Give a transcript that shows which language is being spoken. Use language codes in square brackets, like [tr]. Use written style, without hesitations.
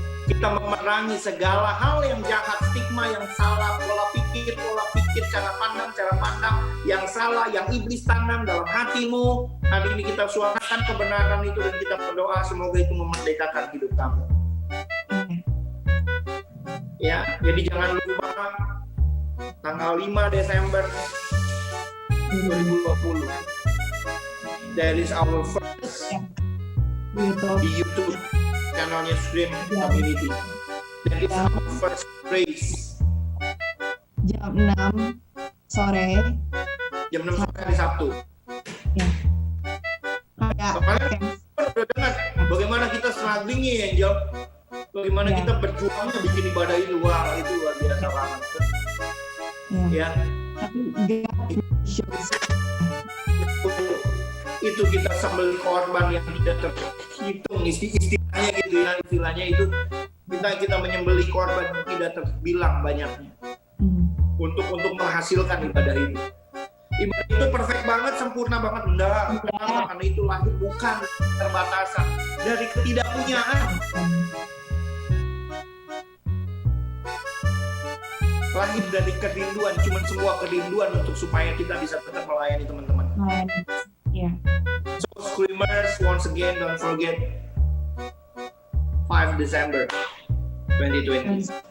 [id] Kita memerangi segala hal yang jahat, stigma yang salah, pola pikir, cara pandang yang salah, yang iblis tanam dalam hatimu. Hari ini kita suarakan kebenaran itu dan kita berdoa semoga itu memerdekakan hidup kamu. Ya, jadi jangan lupa tanggal 5 Desember 2020. [en] That is our first [id] di YouTube channelnya [en] Scream Community. That is our first praise. [id] Jam 6 sore. Jam 6 sore hari Sabtu. Ya. Kemarin udah dengar bagaimana kita struggling ya, Angel. bagaimana kita berjuangnya bikin ibadah itu, wah itu luar biasa banget. Ya. Tapi [en] God shows. [id] Itu kita sembelih korban yang tidak terhitung, istilahnya gitu ya, istilahnya itu kita menyembelih korban yang tidak terbilang banyaknya untuk menghasilkan ibadah itu. Ibadah itu perfect banget, sempurna banget, enggak. Kenapa? Karena itu lahir bukan terbatasan dari ketidakpunyaan. Lahir dari kerinduan, cuman semua kerinduan untuk supaya kita bisa tetap melayani teman-teman. Yeah. [en] So Screamers, once again, don't forget 5 December 2020.